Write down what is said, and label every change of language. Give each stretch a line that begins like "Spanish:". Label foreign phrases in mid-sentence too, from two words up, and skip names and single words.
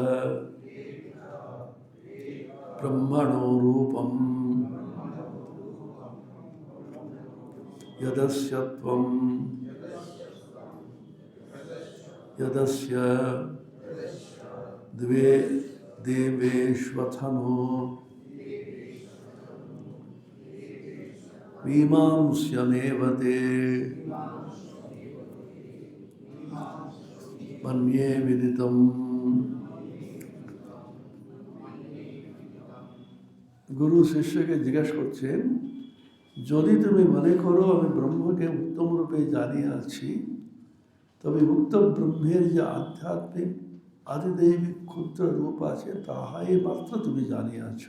Sanskrit: ब्रह्मणो रूपं यदस्य त्वं यदस्य द्वे देवेष्वथनो मीमांस्यमेव ते मन्ये विदितम्।
Bangla: গুরু শিষ্যকে জিজ্ঞাসা করছেন, যদি তুমি মনে করো আমি ব্রহ্মকে উত্তম রূপে জানিয়ে আছি, তবে উক্ত ব্রহ্মের যে আধ্যাত্মিক আদিদৈবিক ক্ষুদ্র রূপ আছে তাহাই মাত্র তুমি জানিয়াছ।